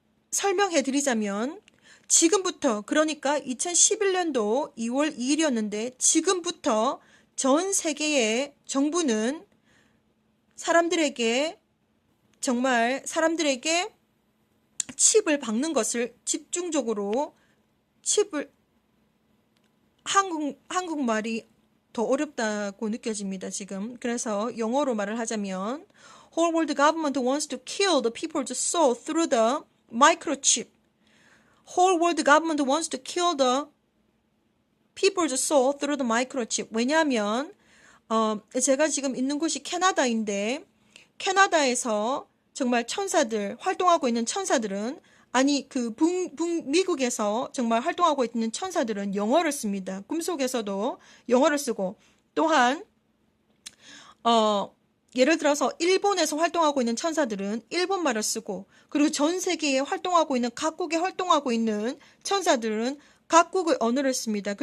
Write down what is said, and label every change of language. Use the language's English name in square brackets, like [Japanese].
[Korean] 설명해 드리자면 지금부터 그러니까 2011년도 2월 2일이었는데 지금부터 전 세계의 정부는 사람들에게 정말 사람들에게 칩을 박는 것을 집중적으로 칩을 한국말이 더 어렵다고 느껴집니다, 지금. 그래서 영어로 말을 하자면 [English] Whole world government wants to kill the people's soul through the microchip. Whole world government wants to kill the people's soul through the microchip. [Korean] 왜냐하면 제가 지금 있는 곳이 캐나다인데 캐나다에서 정말 천사들 활동하고 있는 천사들은 아니 그 미국에서 정말 활동하고 있는 천사들은 영어를 씁니다. 꿈속에서도 영어를 쓰고 또한 예를 들어서 일본에서 활동하고 있는 천사들은 일본말을 쓰고 그리고 전 세계에 활동하고 있는 각국에 활동하고 있는 천사들은 각국의 언어를 씁니다.